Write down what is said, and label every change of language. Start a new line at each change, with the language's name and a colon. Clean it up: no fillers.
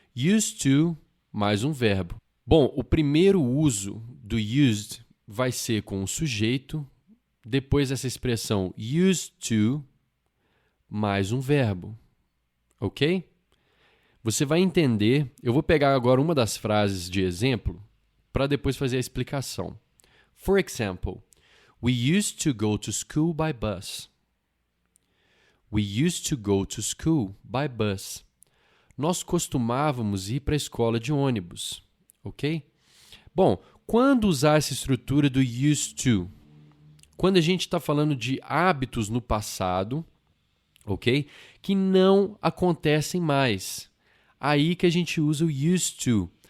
Portuguese: Used to mais um verbo. Bom, o primeiro uso do used vai ser com o sujeito, depois essa expressão used to mais um verbo, ok? Você vai entender, eu vou pegar agora uma das frases de exemplo para depois fazer a explicação.
English: For example, we used to go to school by bus. We used to go to school by bus.
Portuguese: Nós costumávamos ir para a escola de ônibus. Ok? Bom, quando usar essa estrutura do used to? Quando a gente está falando de hábitos no passado, ok? Que não acontecem mais. Aí que a gente usa o used to.